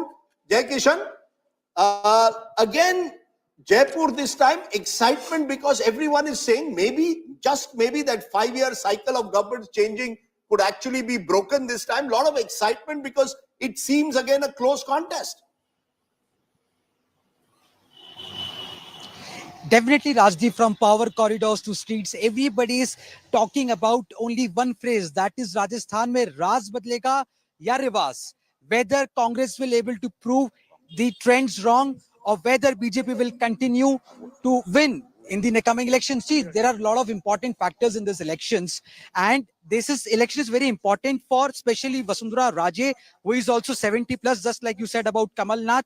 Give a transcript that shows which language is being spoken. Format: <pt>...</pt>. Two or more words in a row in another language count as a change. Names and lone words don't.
<en>Jai Kishan, again, Jaipur this time, excitement because everyone is saying maybe, just maybe, that 5-year cycle of government changing could actually be broken this time. A lot of excitement because it seems again a close contest. Definitely, Rajdeep, from power corridors to streets, everybody is talking about only one phrase, that is</en> <hi>राजस्थान में राज बदलेगा या रिवास.</hi> <en>Whether Congress will able to prove the trends wrong or whether BJP will continue to win in the coming elections. See, there are a lot of important factors in these elections, and election is very important for especially Vasundhara Raje, who is also 70 plus, just like you said about Kamal Nath.</en>